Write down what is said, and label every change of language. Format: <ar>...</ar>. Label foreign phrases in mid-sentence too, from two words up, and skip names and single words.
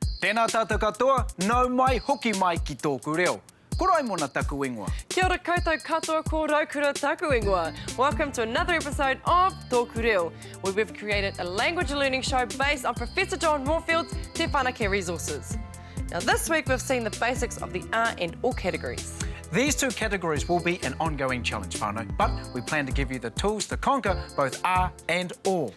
<mi>Tēnā tātou katoa, nau mai hoki mai ki tōku reo. Ko rai mōna taku ingoa. Kia ora koutou katoa, ko raukura taku ingoa.</mi> <en>Welcome to another episode of TŌKU Reo, where we've created a language learning show based on Professor John Moorfield's Te Whanake resources. Now this week we've seen the basics of the R and O categories. These two categories will be an ongoing challenge, whānau, but we plan to give you the tools to conquer both R and O.</en>